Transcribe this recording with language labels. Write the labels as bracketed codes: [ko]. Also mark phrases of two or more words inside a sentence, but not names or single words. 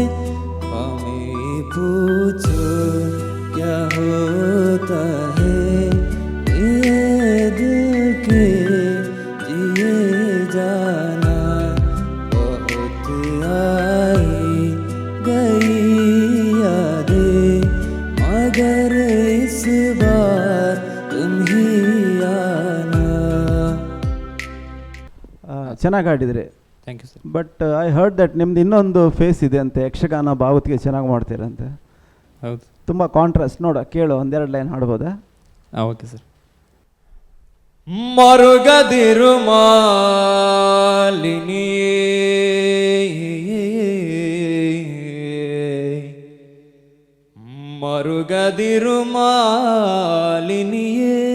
[hi] हमें पूछो क्या होता है जाना। बहुत आई गई यादें, मगर इस बार तुम ही आना. [kn] ಚೆನ್ನಾಗಿ ಆಡಿದ್ರಿ. [en] Thank you sir. But I heard that [kn] ನಿಮ್ದು ಇನ್ನೊಂದು ಫೇಸ್ ಇದೆ ಅಂತೆ, ಯಕ್ಷಗಾನ ಭಾವತಿಗೆ ಚೆನ್ನಾಗಿ ಮಾಡ್ತೀರಂತೆ. ಹೌದು. ತುಂಬ ಕಾಂಟ್ರಾಸ್ಟ್. ನೋಡ ಕೇಳು, ಒಂದೆರಡು ಲೈನ್ ಹಾಡ್ಬೋದಾ? [en] Okay sir. [kn] ಮರುಗದಿರು ಮಾಲಿನಿ ಮರುಗದಿರು ಮಾಲಿನಿಯೇ,